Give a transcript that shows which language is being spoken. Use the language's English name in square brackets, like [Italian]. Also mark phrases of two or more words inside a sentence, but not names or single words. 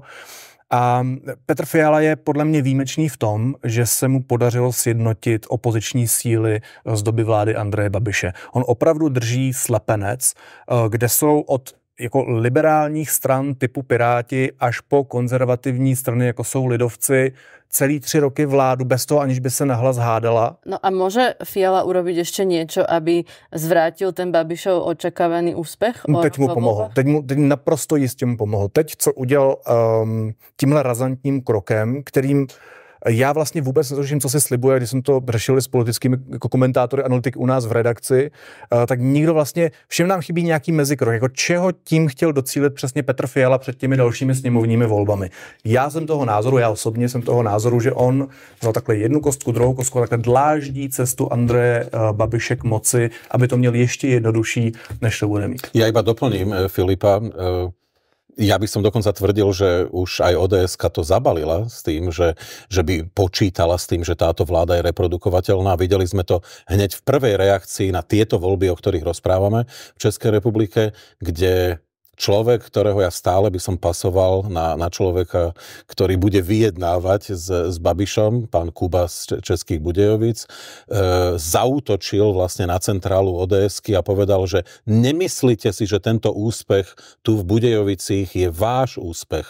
[Czech] A Petr Fiala je podle mě výjimečný v tom, že se mu podařilo sjednotit opoziční síly z doby vlády Andreje Babiše. On opravdu drží slepenec, kde jsou od jako liberálních stran typu Piráti až po konzervativní strany, jako jsou lidovci, celý 3 roky vládu bez toho, aniž by se nahlas hádala. [Slovak] No a môže Fiala urobiť ešte niečo, aby zvrátil ten Babišov očakávaný úspech? [Czech] Teď mu pomohl. Teď naprosto jistě mu pomohl. Teď, co udělal tímhle razantním krokem, kterým já vlastně vůbec netuším, co si slibuje, když jsem to řešil s politickými jako komentátory, analytik u nás v redakci, tak nikdo vlastně, všem nám chybí nějaký mezikrok, jako čeho tím chtěl docílit přesně Petr Fiala před těmi dalšími sněmovními volbami. Já osobně jsem toho názoru, že on vzal takhle jednu kostku, druhou kostku, takhle dláždí cestu Andreje Babiše k moci, aby to měl ještě jednodušší, než to bude mít. [Slovak] Ja iba doplním Filipa. Ja by som dokonca tvrdil, že už aj ODS-ka to zabalila s tým, že by počítala s tým, že táto vláda je reprodukovateľná. Videli sme to hneď v prvej reakcii na tieto voľby, o ktorých rozprávame v Českej republike, kde človek, ktorého ja stále by som pasoval na človeka, ktorý bude vyjednávať s Babišom, pán Kuba z Českých Budějovic, zaútočil vlastne na centrálu ODS-ky a povedal, že nemyslíte si, že tento úspech tu v Budejovicích je váš úspech.